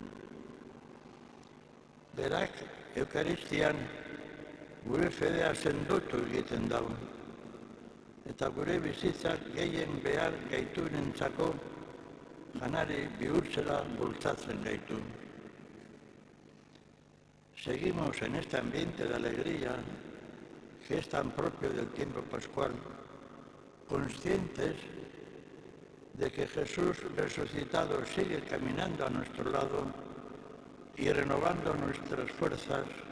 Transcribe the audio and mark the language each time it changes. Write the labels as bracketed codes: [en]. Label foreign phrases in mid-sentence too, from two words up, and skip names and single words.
[eu] Berak Eukaristian gure fedea sendotu egiten dau eta gure bizitzak gehien behar gaitunentzako janari bihurtzera bultzatzen gaitu. [es] Seguimos en este ambiente de alegría que es tan propio del tiempo pascual, conscientes de que Jesús resucitado sigue caminando a nuestro lado y renovando nuestras fuerzas.